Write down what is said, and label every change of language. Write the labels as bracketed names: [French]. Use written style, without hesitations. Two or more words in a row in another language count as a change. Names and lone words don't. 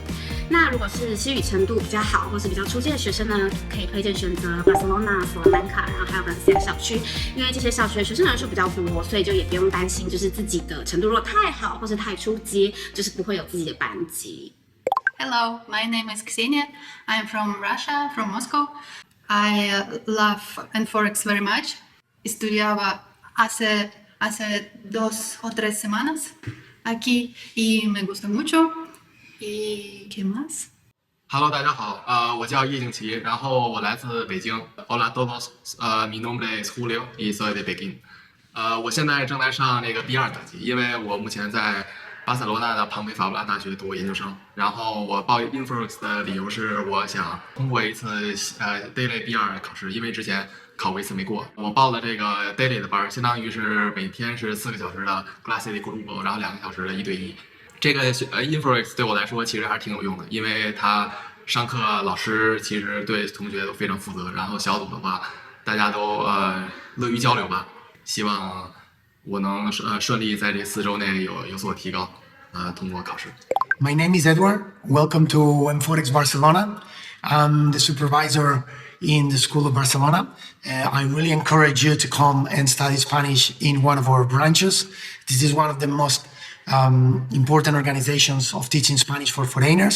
[Chinese] 那如果是西语程度比较好，或是比较初阶的学生呢，可以推荐选择巴塞罗那、索兰卡，然后还有Valencia校区，因为这些校区的学生人数比较多，所以就也不用担心，就是自己的程度如果太好或是太初阶，就是不会有自己的班级。 [English] Hello, my name is Ksenia. I'm from Russia, from Moscow. I love Enforex very much. [Spanish] Estudiaba hace 2 o 3 semanas aquí y me gusta mucho. ¿Y qué más? [Chinese] Hello，大家好，我叫叶敬奇，然后我来自北京。 [Spanish] Hola todos，mi nombre es Julio y soy de Beijing。 [Chinese] 我现在正在上那个 B2等级，因为我目前在巴塞罗那的庞培法布拉大学读研究生。然后我报 Infox 的理由是我想通过一次daily B2考试，因为之前考过一次没过。我报了这个 daily 的班，相当于是每天是4个小时的 [Spanish] clase de grupo， [Chinese] 然后2个小时的1对1。这个Infox 对我来说其实还是挺有用的，因为他上课老师其实对同学都非常负责，然后小组的话大家都乐于交流吧。希望我能顺利在这4周内有所提高，通过考试。 [English] My name is Edward. Welcome to M4X Barcelona. I'm the supervisor in the School of Barcelona. I really encourage you to come and study Spanish in one of our branches. This is one of the most important organizations of teaching Spanish for foreigners.